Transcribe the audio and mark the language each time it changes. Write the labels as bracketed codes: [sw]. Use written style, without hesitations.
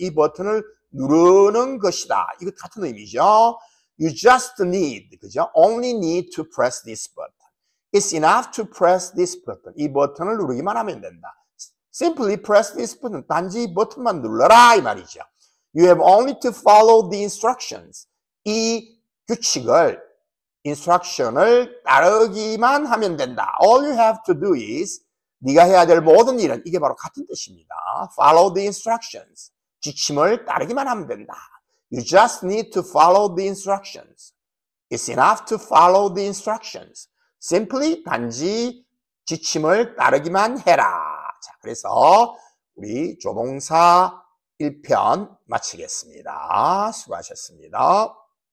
[ko] 이 버튼을 누르는 것이다. 이거 같은 의미죠. [en] You just need, [ko] 그죠? [en] Only need to press this button. It's enough to press this button. [ko] 이 버튼을 누르기만 하면 된다. [en] Simply press this button. [ko] 단지 이 버튼만 눌러라 이 말이죠. [en] You have only to follow the instructions. [ko] 이 규칙을, instruction을 따르기만 하면 된다. [en] All you have to do is [ko] 네가 해야 될 모든 일은 이게 바로 같은 뜻입니다. [en] Follow the instructions. [ko] 지침을 따르기만 하면 된다. [en] You just need to follow the instructions. It's enough to follow the instructions. [ko] Simply 단지 지침을 따르기만 해라. 자, 그래서 우리 조동사 1편 마치겠습니다. 수고하셨습니다.